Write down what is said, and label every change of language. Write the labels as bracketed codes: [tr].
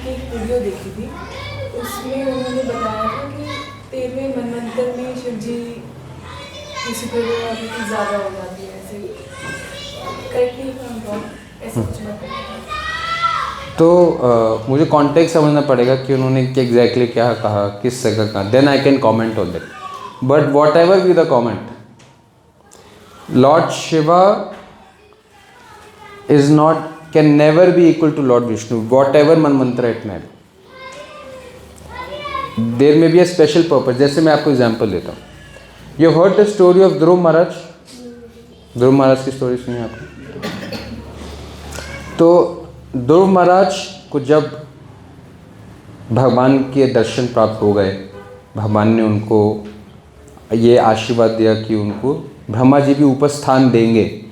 [hi] Video देखी थी, उसमें उन्होंने बताया था कि 13वें मनवंतर में शिव जी की सुपरियरिटी ज़्यादा हो जाती है, ऐसे करेक्टली ऐसे कुछ बताया। तो मुझे कॉन्टेक्स्ट समझना पड़ेगा कि उन्होंने एग्जैक्टली क्या कहा, किस जगह कहा, [en] Then I can comment on that. But whatever be the comment, lord Shiva is not, can never be equal to Lord Vishnu, whatever mantra it may be. There may be a special purpose. [hi] जैसे मैं आपको example देता हूँ, [en] You heard the story of [hi] ध्रुव महाराज? ध्रुव महाराज की story सुनी आपने? तो ध्रुव महाराज को जब भगवान के दर्शन प्राप्त हो गए, भगवान ने उनको ये आशीर्वाद दिया कि उनको ब्रह्मा जी भी ऊपर स्थान देंगे।